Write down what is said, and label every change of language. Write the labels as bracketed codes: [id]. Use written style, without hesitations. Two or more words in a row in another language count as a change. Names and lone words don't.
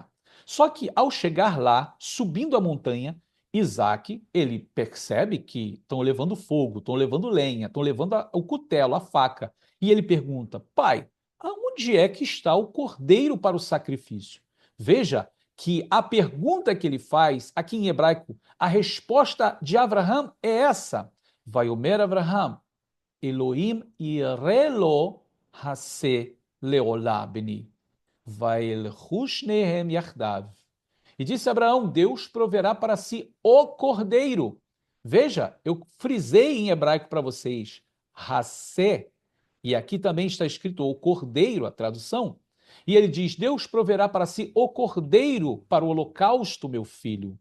[pt] Só que ao chegar lá, subindo a montanha, Isaac, ele percebe que estão levando fogo, estão levando lenha, estão levando o cutelo, a faca. E ele pergunta: pai, aonde é que está o cordeiro para o sacrifício? Veja que a pergunta que ele faz, aqui em hebraico, a resposta de Abraham é essa: [he] ויאמר אברהם אלהים יראה לו השה לעלה בני וילכו שניהם יחדו. [pt] E disse Abraão, Deus proverá para si o cordeiro. Veja, eu frisei em hebraico para vocês, Hassé, e aqui também está escrito o cordeiro, a tradução. E ele diz, Deus proverá para si o cordeiro para o holocausto, meu filho.